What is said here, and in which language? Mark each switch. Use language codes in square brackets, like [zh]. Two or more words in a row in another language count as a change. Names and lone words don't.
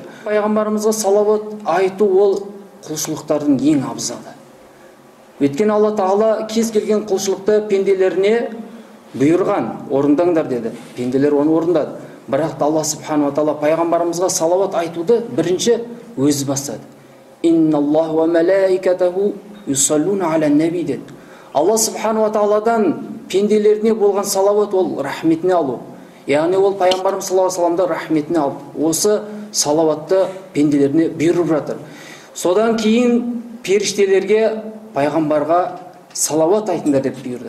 [kk] Пайғамбарымызға салауат айту ол құлшылықтардың ең абзалы. Өйткені Алла Тағала кез келген құлшылықты пенделеріне бұйырған, орындаңдар деді. Пенделер оны орындады. Бірақ Алла [ar] سبحانه وتعالى [kk] пайғамбарымызға салауат айтуды бірінші өзі бастады. [ar] إن الله وملائكته يصلون على النبي деді. [kk] Алла [ar] سبحانه وتعالى [kk] пенделеріне болған салауат ол рахметіне алу. Яғни ол пайғамбарымыз [ar] صلى الله عليه سلام [kk] рахметіне алып, осы салауатты пенделеріне бұйырып жатыр. Содан кейін періштелерге пайғамбарға салауат айтыңдар деп бұйырды.